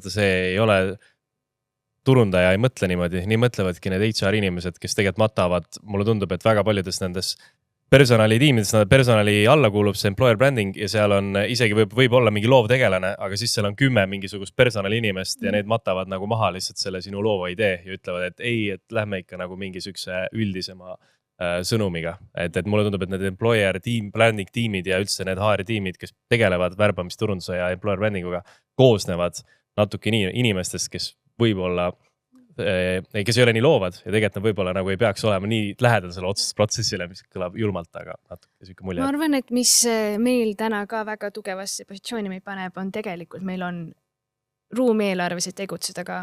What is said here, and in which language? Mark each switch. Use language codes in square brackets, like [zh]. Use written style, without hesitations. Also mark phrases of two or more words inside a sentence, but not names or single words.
[et] see ei ole turundaja ei mõtle niimoodi, nii mõtlevadki need HR inimesed, kes tegelikult matavad, mulle tundub, et väga paljudes nendes personalitiimides, personali alla kuulub see [en] employer branding [et] ja seal on isegi võib olla mingi loovtegelane, aga siis seal on 10 mingisugust personali inimest ja need matavad nagu maha lihtsalt selle sinu loova idee ja ütlevad, et ei, et lähme ikka nagu mingi sükse üldisema sõnumiga. Et mulle tundub, et need [en] employer team, [et] branding tiimid ja üldse need HR tiimid, kes tegelevad värbamisturunduse ja [en] employer brandinguga, [et] koosnevad natuke inimestest, kes võib-olla kes ei ole nii loovad ja tegelikult võib-olla nagu ei peaks olema nii lähedal selle otsustusprotsessile, mis kõlab julmalt, aga natuke selline mulje. Ma arvan, et mis meil täna ka väga tugevasse positsiooni meid paneb, on tegelikult meil on ruumi eelarveliselt tegutseda ka.